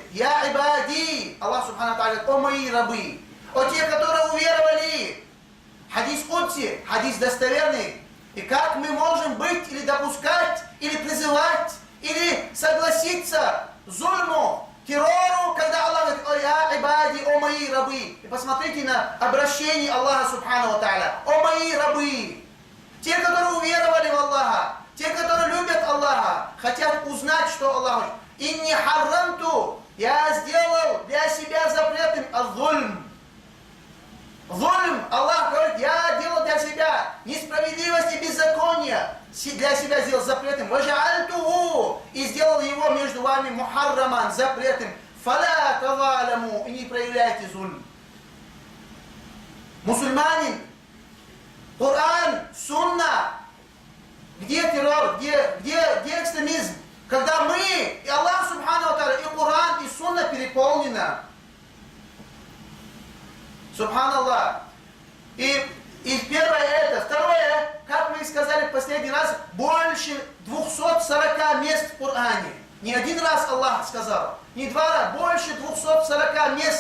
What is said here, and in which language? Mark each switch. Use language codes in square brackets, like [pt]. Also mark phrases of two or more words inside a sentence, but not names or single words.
[ar] يا عبادي [ru] говорит: о мои рабы, о те, которые уверовали. [ar] حديث قدسي, [ru] хадис достоверный. И как мы можем быть или допускать, или призывать, или согласиться зульму, террору, когда Аллах говорит: о [ar] يا عبادي, [ru] о мои рабы. И посмотрите на обращение Аллаха [ar] سبحانه وتعالى: [ru] о мои рабы. Те, которые уверовали в Аллаха, те, которые любят Аллаха, хотят узнать, что Аллах говорит. [ar] إني حرمت, [ru] я сделал для себя запретным азульм. Зульм, Аллах говорит, я делал для себя несправедливость и беззаконие, для себя сделал запретным. Важаальтуху, и сделал его между вами мухарраман, запретным. [ar] فلا تظالموا, [ru] и не проявляйте зульм. Мусульманин, Коран, Сунна, где террор, где экстремизм? Когда мы, и Аллах [ar] سبحانه وتعالى, [ru] и Коран, и Сунна переполнена. Субханаллах. И первое это. Второе, как мы сказали в последний раз, больше 240 мест в Коране. Не один раз Аллах сказал, не два раза, больше 240 мест.